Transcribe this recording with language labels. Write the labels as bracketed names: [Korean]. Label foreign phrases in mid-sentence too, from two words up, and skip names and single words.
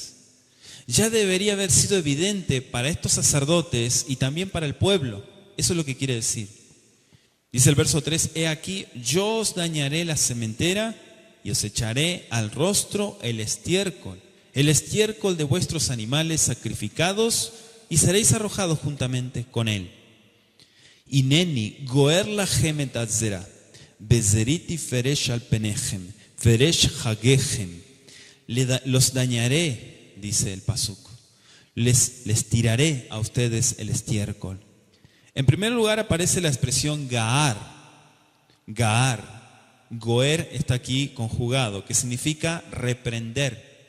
[Spanish] Ya debería haber sido evidente para estos sacerdotes y también para el pueblo. Eso es lo que quiere decir. Dice el verso 3, he aquí, yo os dañaré la sementera y os echaré al rostro el estiércol de vuestros animales sacrificados, y seréis arrojados juntamente con él. [Hebrew] הנני גוער לכם את הזרע, וזריתי פרש על פניכם, פרש חגיכם. [Spanish] Los dañaré, dice el pasuk. Les tiraré a ustedes el estiércol. En primer lugar aparece la expresión gaar. Gaar. Goer está aquí conjugado, que significa reprender.